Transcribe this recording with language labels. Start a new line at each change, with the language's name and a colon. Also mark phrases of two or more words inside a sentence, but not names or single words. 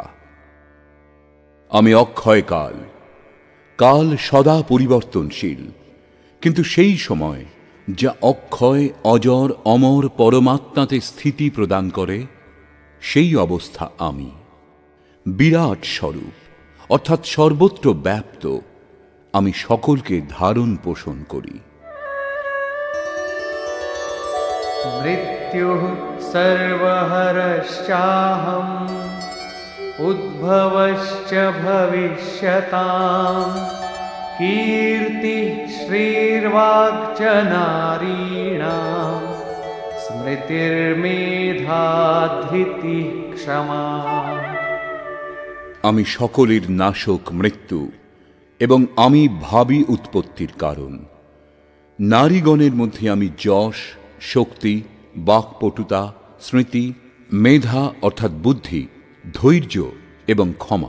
Bangla: আমি অক্ষয় কাল, কাল সদা পরিবর্তনশীল, কিন্তু সেই সময় যা অক্ষয়, অজর, অমর পরমাত্মাতে স্থিতি প্রদান করে, সেই অবস্থা আমি। বিরাট স্বরূপ অর্থাৎ সর্বত্র ব্যাপ্ত আমি সকলকে ধারণ পোষণ করি।
Sanskrit: मृत्युः सर्वहरश्चाहम् उद्भवश्च भविष्यताम् कीर्तिः श्रीर्वाक्च नारीणां स्मृतिर्मेधा धृतिः क्षमा।
Bangla: আমি সকলের নাশক মৃত্যু এবং আমি ভাবী উৎপত্তির কারণ। নারীগণের মধ্যে আমি যশ, শক্তি, বাক্পটুতা, স্মৃতি, মেধা অর্থাৎ বুদ্ধি, ধৈর্য এবং ক্ষমা।